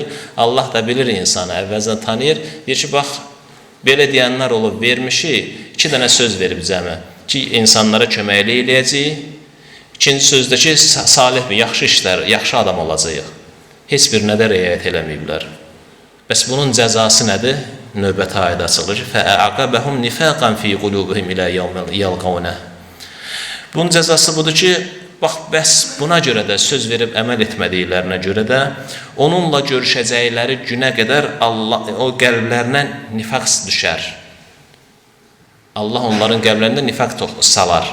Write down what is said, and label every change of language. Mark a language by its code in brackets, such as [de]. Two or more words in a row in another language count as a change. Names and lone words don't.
[az] Allah da bilir insanı, əvvəlcə tanıyır. Deyir ki, bax, belə deyənlər olub, vermişik, 2 dənə söz verib cəmi ki, insanlara köməkli eləyəcəyik. İkinci sözdəki salih mi, yaxşı işlər, yaxşı adam olacaq. heç birinə də riayət eləməyiblər. Bəs bunun cəzası nədir? Növbəti ayədə açıqlayır ki, [ar] فَأَعْقَبَهُمْ نِفَاقًا فِي قُلُوبِهِمْ إِلَى يَوْمِ يَلْقَوْنَهُ. [az] Bunun cəzası budur ki, bax, bəs buna görə də söz verib əməl etmədiklərinə görə də onunla görüşəcəkləri günə qədər o qəlblərinə nifaq düşər. Allah onların qəlblərində nifaq salar.